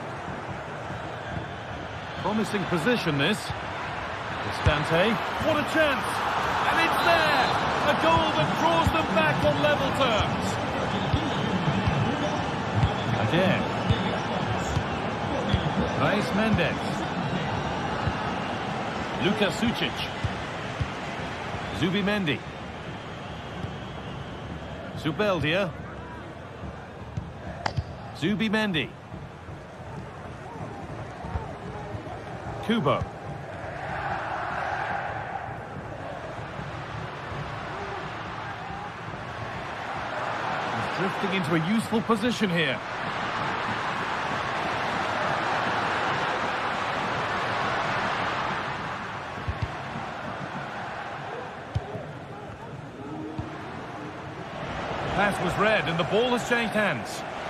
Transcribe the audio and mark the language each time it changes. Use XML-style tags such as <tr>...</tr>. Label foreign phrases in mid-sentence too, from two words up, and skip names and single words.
<en>Promising position, this. Cristante. What a chance. And it's there. A goal that draws them back on level terms. Again. Reis Mendes. Luka Sucic. Zubimendi. Zubeldia. Zubimendi. Kubo. He's drifting into a useful position here. Pass was read and the ball has changed hands.</en>